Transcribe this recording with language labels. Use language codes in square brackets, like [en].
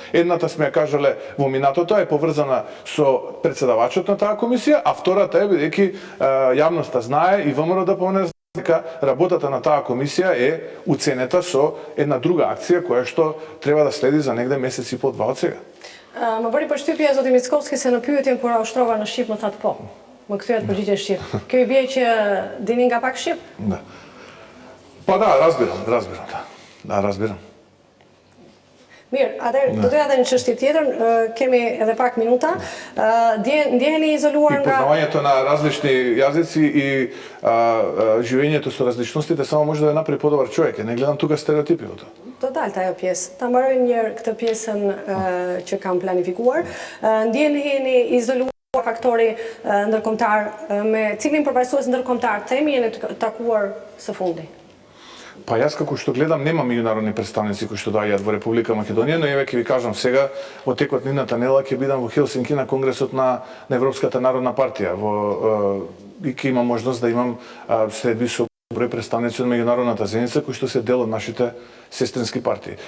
[mk] Едната сме ја кажале во минатото, е поврзана со председавачот на таа комисија, а втората е бидејќи јавноста знае и ВМРО-ДПМН дека работата на таа комисија е уценета со една друга акција која што треба да следи за негде месец и по два од сега. [sq] Më bëri përshtypje zoti Mickovski se në pyetjen kur ushtrova në Shqip më thatë po. Më kthyehet përgjigje në Shqip. Kjo I bie që dini nga pak Shqip? [mk] Да. Па да, разбирам, да, разбирам. [sq] Mirë, atëherë do doja edhe një çështje tjetër, kemi edhe pak minuta. Ndjeheni izoluar [mk] И [sq] nga [mk] познавањето на различни јазици и живењето со различностите само може да ја направи подобар човек. Не гледам тука стереотипи во тоа. [sq] Do dalë ajo pjesë. Ta mbaroj një herë këtë pjesën që kam planifikuar. Ndjeheni izoluar faktori ndërkombëtar me cilin përfaqësues ndërkombëtar themi jeni takuar së fundi. [mk] Па јас како што гледам нема меѓународни представници кои што доаѓаат во Република Македонија, но еве ќе ви кажам сега, во текот на идната недела ќе бидам во Хелсинки на конгресот на Европската народна партија, и ќе имам можност да имам следби со број представници од меѓународната заедница кои што се дел од нашите сестрински партии.